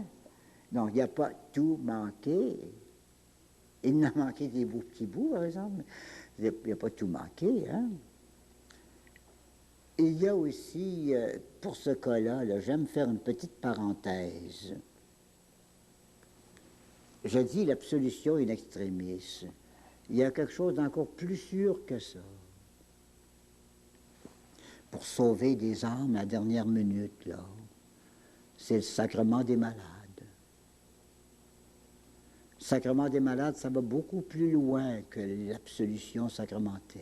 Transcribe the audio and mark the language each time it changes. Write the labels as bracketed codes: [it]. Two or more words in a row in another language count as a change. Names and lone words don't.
[fr] Donc il n'y a pas tout manqué. Il n'a manqué des petits bouts, par exemple. Il n'y a pas tout manqué, hein? Il y a aussi, pour ce cas-là, là, j'aime faire une petite parenthèse. Je dis l'absolution [la] in extremis. [fr] Il y a quelque chose d'encore plus sûr que ça. Pour sauver des âmes à la dernière minute, là, c'est le sacrement des malades. Le sacrement des malades, ça va beaucoup plus loin que l'absolution sacramentelle.